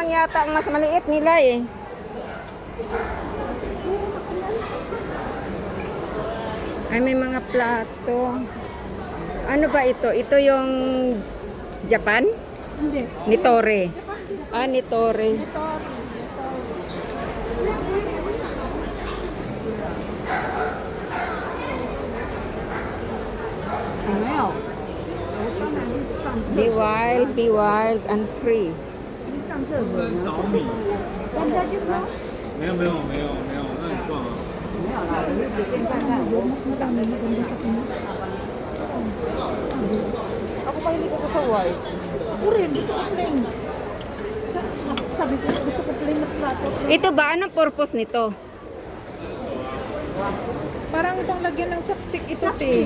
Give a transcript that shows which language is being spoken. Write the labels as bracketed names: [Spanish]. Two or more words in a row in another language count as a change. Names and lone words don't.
[Filipino] lang yata ang mas maliit nila eh. Ay, may mga plato. Ano ba ito? Ito yung Japan? Hindi. Ni Torre. Ah, ni Torre. Ito. Wow. [English] Be wild and free. [Chinese] 找你。 [Filipino] Ganda din, no? [Chinese] 没有，那你逛啊。 [Filipino] Mas marami maganda sa kanya. Ako pa hindi ko sa white. Ako rin, gusto ko plain. Sabi ko, gusto ko plain na plato. Ito ba? Anong purpose nito? Parang pang lagyan ng chopstick ito, te.